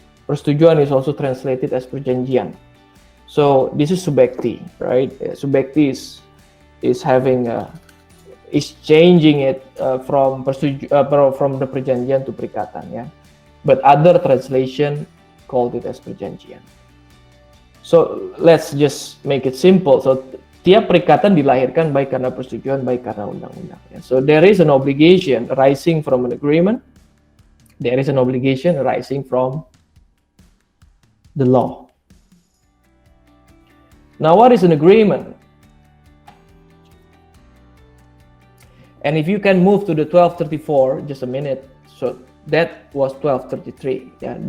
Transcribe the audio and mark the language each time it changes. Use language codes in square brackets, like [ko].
[en] Persetujuan is also translated as perjanjian. So this is subjekti, right? Subjekti is having is changing it from the perjanjian to perikatan, But other translation called it as perjanjian. So let's just make it simple. [id] So tiap perikatan dilahirkan baik karena persetujuan, baik karena undang-undang. [en] So there is an obligation arising from an agreement. There is an obligation arising from the law. Now, what is an agreement? And if you can move to the 1234, just a minute. So that was 1233.